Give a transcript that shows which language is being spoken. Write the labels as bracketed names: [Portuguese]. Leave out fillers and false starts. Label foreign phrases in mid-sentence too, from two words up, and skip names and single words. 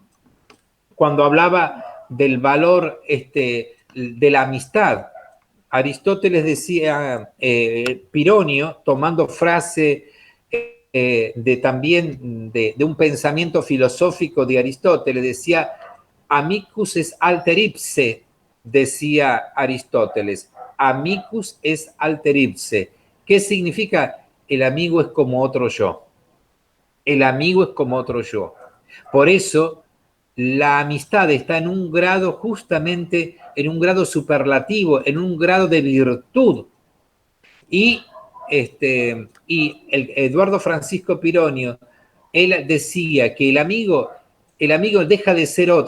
[Spanish] Cuando hablaba del valor de la amistad. Aristóteles decía, Pironio, tomando frase también de un pensamiento filosófico de Aristóteles, decía, [Latin] amicus es alter ipse, decía Aristóteles, amicus es alter ipse. [Spanish] ¿Qué significa? El amigo es como otro yo. El amigo es como otro yo. Por eso, la amistad está en un grado justamente, en un grado superlativo, en un grado de virtud. Y Eduardo Francisco Pironio, él decía que el amigo deja de ser otro.